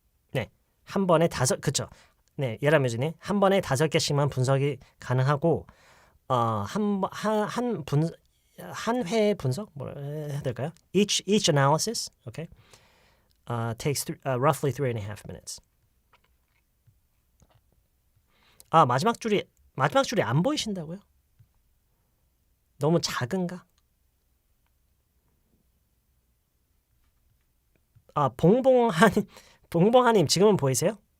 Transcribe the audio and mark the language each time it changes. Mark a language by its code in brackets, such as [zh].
[ko] 네, 한 번에 그쵸. 네, 예라면이 한 번에 5개씩만 분석이 가능하고, 한 회 분석 뭐라 해야 될까요? [en] Each analysis, okay, takes roughly 3.5 minutes. [ko] 마지막 줄이 안 보이신다고요? 너무 작은가? 봉봉하님 지금은 보이세요?